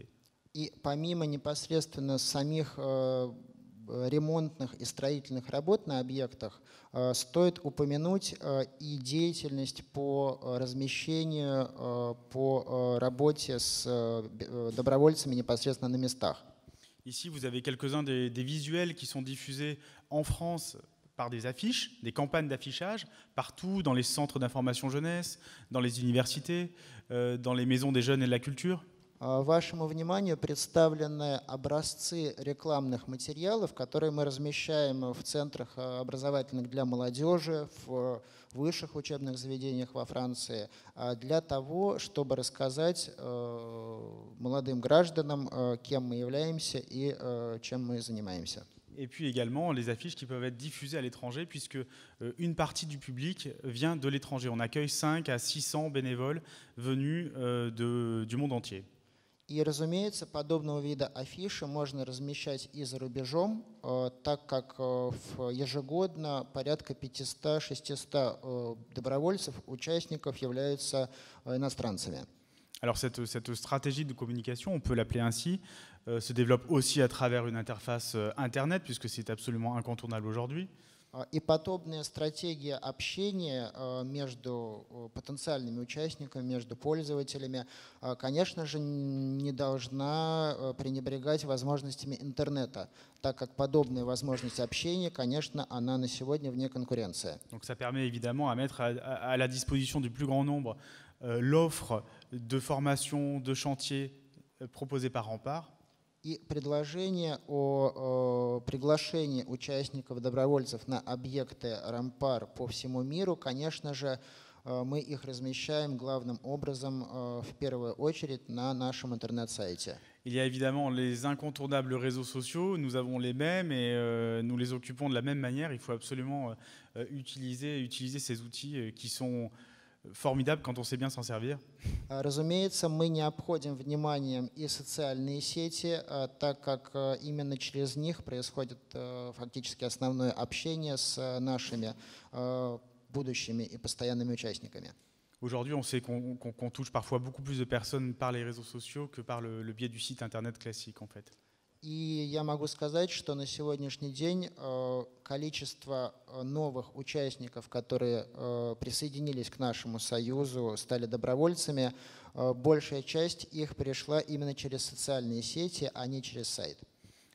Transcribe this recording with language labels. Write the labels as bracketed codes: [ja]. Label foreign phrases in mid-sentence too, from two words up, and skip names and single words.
[ru] И помимо непосредственно самих ремонтных и строительных работ на объектах, стоит упомянуть и деятельность по размещению, по работе с добровольцами непосредственно на местах. [fr] Ici, vous avez quelques-uns des visuels qui sont diffusés en France par des affiches, des campagnes d'affichage, partout dans les centres d'information jeunesse, dans les universités, dans les maisons des jeunes et de la culture. [ru] Вашему вниманию представлены образцы рекламных материалов, которые мы размещаем в центрах образовательных для молодежи, в высших учебных заведениях во Франции, для того, чтобы рассказать молодым гражданам, кем мы являемся и чем мы занимаемся. [fr] Et puis également les affiches qui peuvent être diffusées à l'étranger, puisque une partie du public vient de l'étranger. On accueille 5 à 600 bénévoles venus du monde entier. [ru] И, разумеется, подобного вида афиши можно размещать и за рубежом, так как ежегодно порядка 500-600 добровольцев, участников являются иностранцами. [fr] Alors cette stratégie de communication, on peut l'appeler ainsi, se développe aussi à travers une interface Internet, puisque c'est absolument incontournable aujourd'hui. [ru] И подобная стратегия общения между потенциальными участниками, между пользователями, конечно же, не должна пренебрегать возможностями интернета, так как подобная возможность общения, конечно, она на сегодня вне конкуренции. [fr] Donc ça permet évidemment à mettre à la disposition du plus grand nombre l'offre de formation, de chantier proposée par Rempart. [ru] И предложение о приглашении участников, добровольцев на объекты Рампар по всему миру, конечно же, мы их размещаем главным образом в первую очередь на нашем интернет-сайте. [fr] Il y a évidemment les incontournables réseaux sociaux, nous avons les mêmes et nous les occupons de la même manière. Il faut absolument utiliser ces outils qui sont formidables quand on sait bien s'en servir. [ru] Разумеется, мы не обходим вниманием и социальные сети, так как именно через них происходит фактически основное общение с нашими будущими и постоянными участниками. [fr] Aujourd'hui, on sait qu'on touche parfois beaucoup plus de personnes par les réseaux sociaux que par le biais du site internet classique, en fait. [ru] И я могу сказать, что на сегодняшний день количество новых участников, которые присоединились к нашему союзу, стали добровольцами, большая часть их пришла именно через социальные сети, а не через сайт.